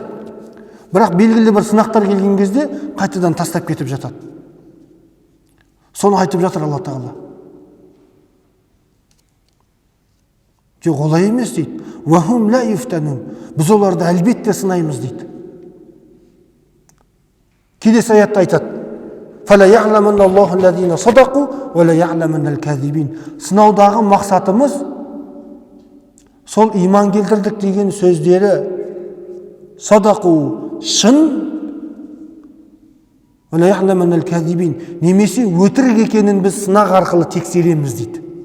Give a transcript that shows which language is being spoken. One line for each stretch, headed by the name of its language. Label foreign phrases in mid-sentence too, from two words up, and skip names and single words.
Kazakh: Бірақ белгілі бір сынақтар келген кезде қайтадан тастап кетіп жатады. Соны айтып жатыр Алла Тағала. Жоқ, олай емес дейді.
Arabic: وهم لا يفتنون.
Kazakh: Біз оларды әлбетте сынаймыз дейді. Келесі аятта айтады.
Arabic: فليعلمن الله الذين صدقوا وليعلمن الكاذبين.
Kazakh: Сынаудағы мақсатымыз сол иман келтірдік деген сөздері садақу шын, немесе өтірік екенін біз сынақ арқылы тексереміз дейді.